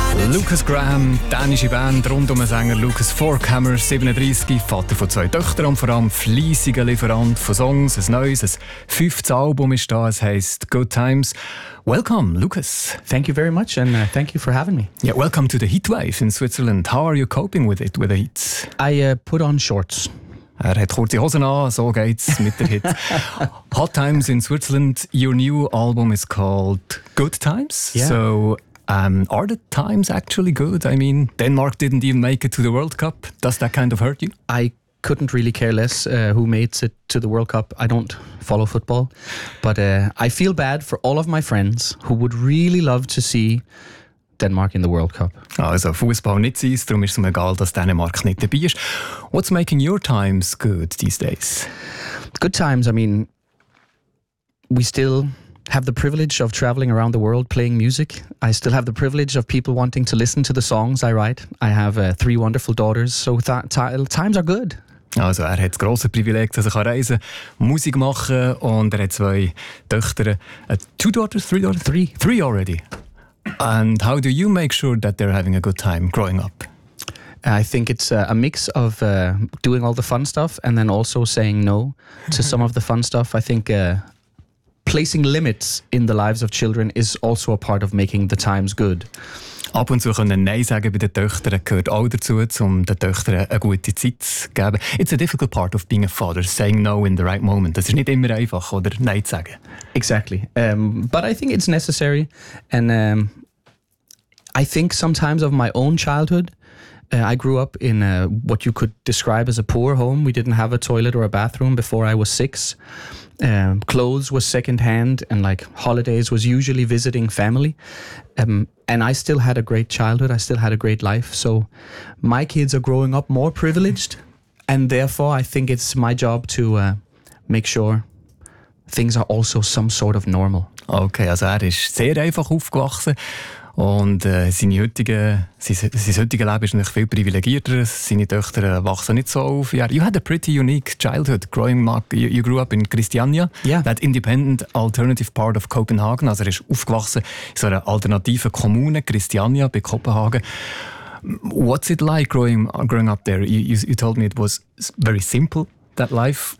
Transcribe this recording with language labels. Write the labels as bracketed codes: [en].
[de] Lucas Graham, dänische Band, Rundumsänger Lucas Forkhammer, 37, Vater von zwei Töchtern und vor allem fleissiger Lieferant von Songs. Ein neues, ein fünftes Album ist da, es heisst Good Times. [en] Welcome, Lucas. Thank you very much and thank you for having me. Yeah, welcome to the heatwave in Switzerland. How are you coping with it, with the heat? I put on shorts. [de] Er hat kurze Hosen an, so geht's mit der Hitze. [en] Hot Times in Switzerland, your new album is called Good Times. Yeah. So, are the times actually good? I mean, Denmark didn't even make it to the World Cup. Does that kind of hurt you? I couldn't really care less who made it to the World Cup. I don't follow football. But I feel bad for all of my friends who would really love to see Denmark in the World Cup. [de] Also, Fußball nicht sein, darum ist es mir egal, dass Dänemark nicht dabei ist. [en] What's making your times good these days? Good times, I mean, we still have the privilege of traveling around the world playing music. I still have the privilege of people wanting to listen to the songs I write. I have three wonderful daughters, so times are good. [de] Also er hat das grosse Privileg, dass er reisen kann, Musik machen und er hat zwei Töchter. [en] Two daughters, three daughters? Three. Three already. And how do you make sure that they're having a good time growing up? I think it's a mix of doing all the fun stuff and then also saying no to some of the fun stuff. I think placing limits in the lives of children is also a part of making the times good. [de] Ab und zu können Nein sagen bei den Töchtern gehört auch dazu, um den Töchtern eine gute Zeit zu geben. [en] It's a difficult part of being a father, saying no in the right moment. [de] Das ist nicht immer einfach, oder Nein zu sagen. [en] Exactly. But I think it's necessary. And I think sometimes of my own childhood, I grew up in what you could describe as a poor home. We didn't have a toilet or a bathroom before I was six. Clothes was secondhand and like holidays was usually visiting family. And I still had a great childhood. I still had a great life. So my kids are growing up more privileged. And therefore, I think it's my job to make sure things are also some sort of normal. [de] Okay, also er ist sehr einfach aufgewachsen. Und sein heutiges Leben ist natürlich viel privilegierter. Seine Töchter wachsen nicht so auf. [en] Yeah. You had a pretty unique childhood growing up. You grew up in Christiania, yeah. That independent alternative part of Copenhagen. [de] Also er ist aufgewachsen in so einer alternativen Kommune, Christiania, bei Kopenhagen. [en] What's it like growing up there? You told me it was very simple, that life.